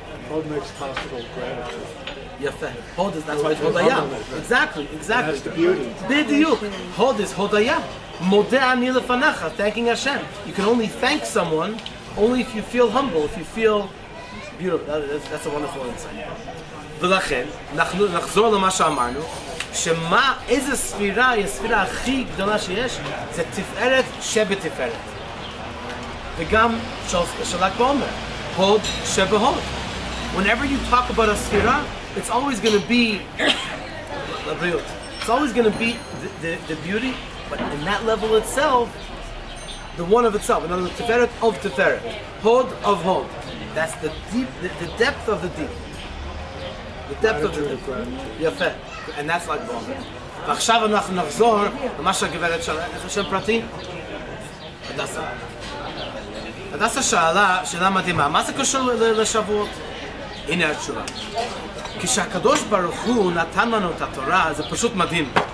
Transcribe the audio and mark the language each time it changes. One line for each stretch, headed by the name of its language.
English: Hod makes possible gratitude.
Hebrew: Yafeh.
English: Hod is, that's why it's Hodaya. Exactly. That's the beauty. B'diuk. Hod is Hodaya.
Hebrew: Modeh ani lefanacha,
English: thanking Hashem. You can only thank someone only if you feel humble, if you feel beautiful. That's a wonderful insight.
Hebrew: ולכן, נחזור למה שאמרנו, שמה, איזה ספירה היא הספירה הכי גדולה שיש? זה תפארת שבתפארת. וגם של ל"ג בעומר, הוד שבהוד.
English: Whenever you talk about a sfira, it's always going to be it's always going to be the beauty, but in that level itself, the one of itself. In other words, Tiferet of Tiferet, Hod of Hod. That's the deep, the depth of the deep. The depth of the deep.
Hebrew: יפה.
English: And that's like Goldberg.
Hebrew: ועכשיו אנחנו נחזור למה שהגברת שאלה. איך השם פרטי? הדסה. הדסה שאלה מדהימה. מה זה קשור לשבועות? הנה התשובה. כשהקדוש ברוך הוא נתן לנו את התורה, זה פשוט מדהים.